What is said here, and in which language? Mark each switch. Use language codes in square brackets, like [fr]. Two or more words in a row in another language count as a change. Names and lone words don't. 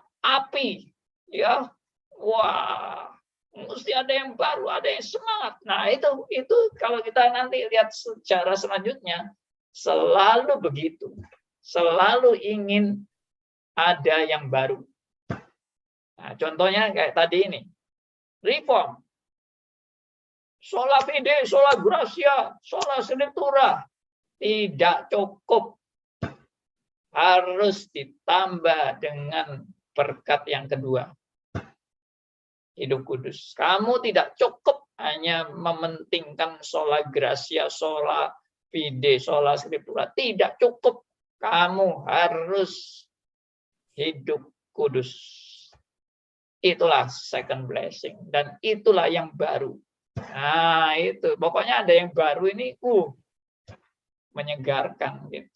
[id] Api, ya, mesti ada yang baru, ada yang semangat. Nah itu kalau kita nanti lihat sejarah selanjutnya, selalu begitu, selalu ingin ada yang baru. Nah, contohnya kayak tadi ini, reform, [la] sola fide, sola gratia, sola scriptura, [id] tidak cukup, harus ditambah dengan berkat yang kedua, hidup kudus. Kamu tidak cukup hanya mementingkan [la] sola gratia, sola fide, sola scriptura. [id] Tidak cukup. Kamu harus hidup kudus. Itulah [en] second blessing. [id] Dan itulah yang baru. Nah, itu. Pokoknya ada yang baru ini, menyegarkan gitu.